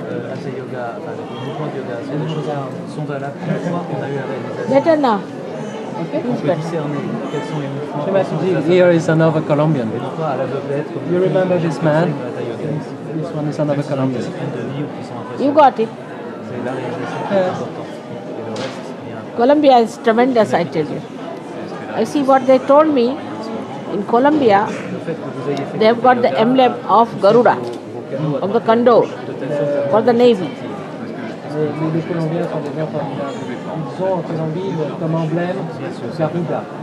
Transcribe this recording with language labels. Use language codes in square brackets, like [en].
[fr] Hatha Yoga, les mouvements de yoga, sont des choses qui sont valables une fois qu'on a eu la réalisation. [en] Better now. [fr] On peut discerner quels sont les mouvements. [en] Here is another Colombian. [fr] À l'aveuglette, [en] You remember this man? This one is another Colombian. You got it. [fr] C'est la réalisation qui est importante. Et le reste vient. [en] Colombia is tremendous, I tell you. I see what they told me. In Colombia, they have got the emblem of Garuda. of the Condor for the Navy. [fr] Les Colombiens sont des gens formidables. Ils ont en Colombie comme emblème Garuda.